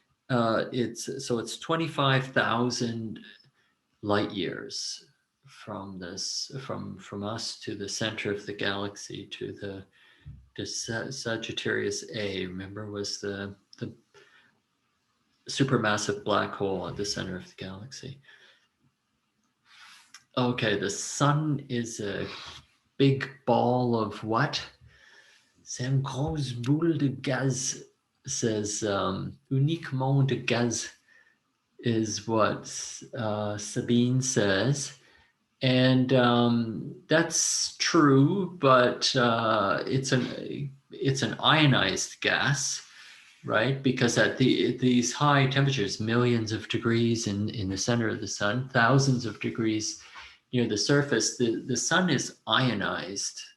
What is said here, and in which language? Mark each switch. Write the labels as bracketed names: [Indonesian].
[English] It's 25,000 light years from us to the center of the galaxy to the Sagittarius A. Remember, was the supermassive black hole at the center of the galaxy. Okay, the sun is a big ball of what? [French] C'est une grosse boule de gaz, [English] says [French] uniquement de gaz [English] is what Sabine says. And that's true, but it's an ionized gas, right? Because at these high temperatures, millions of degrees in the center of the sun, thousands of degrees near the surface, the sun is ionized.